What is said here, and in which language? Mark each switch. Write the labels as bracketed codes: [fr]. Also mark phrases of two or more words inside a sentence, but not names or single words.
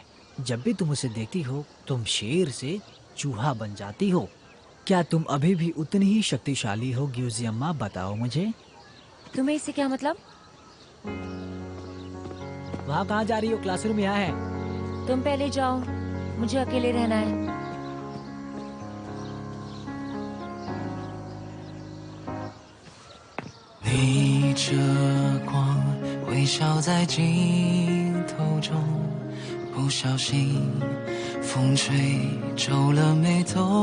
[hi] जब भी तुम उसे देखती हो, तुम शेर से चूहा बन जाती हो। क्या तुम अभी भी उतनी ही शक्तिशाली हो यूजियम्मा? बताओ मुझे। तुम्हें इससे क्या मतलब? वहाँ कहाँ जा रही हो? क्लासरूम यहाँ है। तुम पहले जाओ, मुझे अकेले रहना है। [zh] 逆着光，微笑在镜头中，不小心风吹皱了眉头。